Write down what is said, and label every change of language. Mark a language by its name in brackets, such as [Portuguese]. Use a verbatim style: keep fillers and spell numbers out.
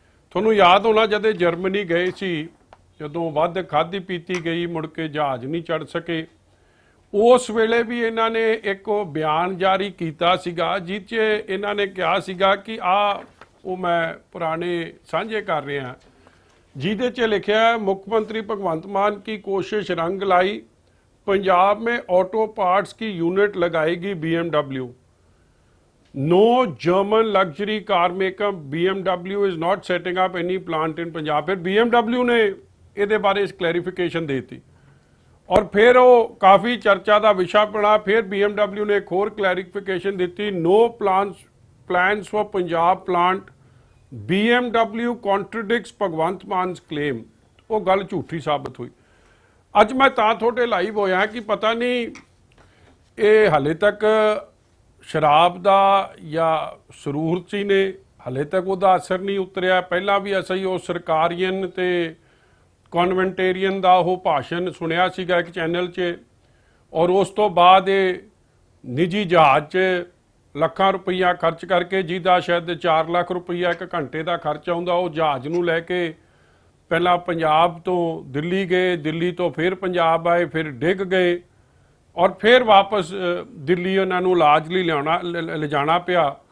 [Punjabi] ਤੁਹਾਨੂੰ ਯਾਦ ਹੋਣਾ, ਜਦੋਂ ਜਰਮਨੀ ਗਏ ਸੀ, ਜਦੋਂ ਵੱਧ ਖਾਧੀ ਪੀਤੀ ਗਈ, ਮੁੜ ਕੇ ਜਹਾਜ਼ ਨਹੀਂ ਚੜ੍ਹ ਸਕੇ, ਉਸ ਵੇਲੇ ਵੀ ਇਹਨਾਂ ਨੇ ਇੱਕ ਉਹ ਬਿਆਨ ਜਾਰੀ ਕੀਤਾ ਸੀਗਾ, ਜਿਸ 'ਚ ਇਹਨਾਂ ਨੇ ਕਿਹਾ ਸੀਗਾ ਕਿ ਆਹ ਉਹ ਮੈਂ ਪੁਰਾਣੇ ਸਾਂਝੇ ਕਰ ਰਿਹਾ, ਜਿਹਦੇ 'ਚ ਲਿਖਿਆ, ਮੁੱਖ ਮੰਤਰੀ ਭਗਵੰਤ ਮਾਨ [Hindi] ਕੀ ਕੋਸ਼ਿਸ਼ ਰੰਗ लाई, पंजाब में ऑटो पार्ट्स की यूनिट लगाएगी B M W. [English] No German luxury car maker B M W is not setting up any plant in Punjab। [Hindi] फिर B M W ने [Punjabi] ਇਹਦੇ ਬਾਰੇ ਕਲੈਰੀਫਿਕੇਸ਼ਨ ਦੇ ਦਿੱਤੀ ਔਰ ਫਿਰ ਉਹ ਕਾਫੀ ਚਰਚਾ ਦਾ ਵਿਸ਼ਾ ਬਣਾ। ਫਿਰ B M W ਨੇ ਇੱਕ ਹੋਰ ਕਲੈਰੀਫਿਕੇਸ਼ਨ ਦਿੱਤੀ, [English] No plans plans for Punjab plant। B M W contradicts Bhagwant Mann's claim। [Punjabi] ਉਹ ਗੱਲ ਝੂਠੀ ਸਾਬਤ ਹੋਈ। ਅੱਜ ਮੈਂ ਤਾਂ ਤੁਹਾਡੇ ਲਾਈਵ ਹੋਇਆ ਕਿ ਪਤਾ ਨਹੀਂ ਇਹ ਹਾਲੇ ਤੱਕ ਸ਼ਰਾਬ ਦਾ ਜਾਂ ਸਰੂਰਤੀ ਨੇ ਹਾਲੇ ਤੱਕ ਉਹਦਾ ਅਸਰ ਨਹੀਂ ਉਤਰਿਆ। ਪਹਿਲਾਂ ਵੀ ਅਸੀਂ ਉਹ ਸਰਕਾਰੀਅਨ ਤੇ ਕਨਵੈਂਟੇਰੀਅਨ ਦਾ ਉਹ ਭਾਸ਼ਣ ਸੁਣਿਆ ਸੀਗਾ ਇੱਕ ਚੈਨਲ 'ਚ, ਔਰ ਉਸ ਤੋਂ ਬਾਅਦ ਇਹ ਨਿੱਜੀ ਜਹਾਜ਼ 'ਚ ਲੱਖਾਂ ਰੁਪਈਆ ਖਰਚ ਕਰਕੇ, ਜਿਹਦਾ ਸ਼ਾਇਦ ਚਾਰ ਲੱਖ ਰੁਪਈਆ ਇੱਕ ਘੰਟੇ ਦਾ ਖਰਚ ਆਉਂਦਾ, ਉਹ ਜਹਾਜ਼ ਨੂੰ ਲੈ ਕੇ ਪਹਿਲਾਂ ਪੰਜਾਬ ਤੋਂ ਦਿੱਲੀ ਗਏ, ਦਿੱਲੀ ਤੋਂ ਫਿਰ ਪੰਜਾਬ ਆਏ, ਫਿਰ ਡਿੱਗ ਗਏ ਔਰ ਫਿਰ ਵਾਪਸ ਦਿੱਲੀ ਉਹਨਾਂ ਨੂੰ ਇਲਾਜ ਲਈ ਲਿਆਉਣਾ ਲਿਜਾਣਾ ਪਿਆ।